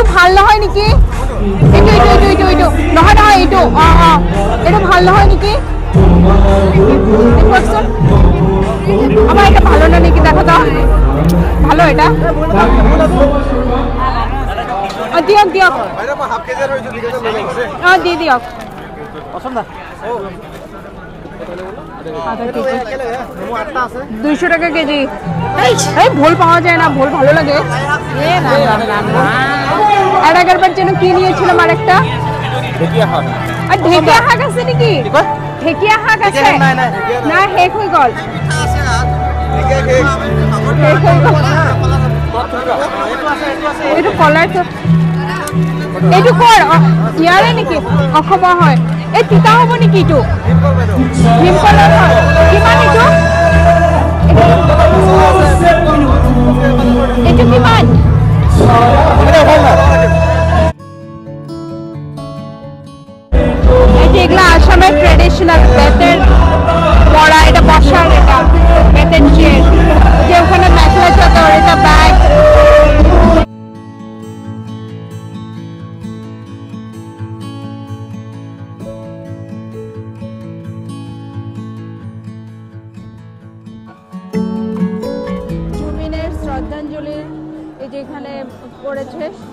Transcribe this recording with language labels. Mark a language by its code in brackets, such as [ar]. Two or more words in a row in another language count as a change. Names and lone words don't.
[as] ভাল নহয় নেকি? এইটো নহয় নহয় এইটো এইটো ভাল নহয় নেকি? [bn] আমার এটা ভালো না নাকি দেখো তো, ভালো এটা [as] দিয়ক দিয়ক দি দিয়ক। [bn] 200 টাকা কেজি। এই ভোল পাওয়া যায় না, ভোল ভালো লাগে। আর আগেরবার যেন কি নিয়েছিলাম আরেকটা আর ঢেকিয়া শাক আছে নাকি? ঢেকিয়া শাক আছে না? [as] শেষ হৈ গ'ল। এইটো কলাৰটো এইটো কৰ ইয়াৰে নেকি? অসমৰ হয়। এই তিতা হ'ব নেকি? এইটো ভীম কলৰ হয়। কিমান এইটো? এইটো কিমান? [bn] এগুলো আসামের ট্রেডিশনাল বেতের বড়া, এটা বসার, এটা বেতের চেয়ার, যে ওখানে মেখলা চাদর, এটা ব্যাগ। জুবিনের শ্রদ্ধাঞ্জলি এই যেখানে করেছে।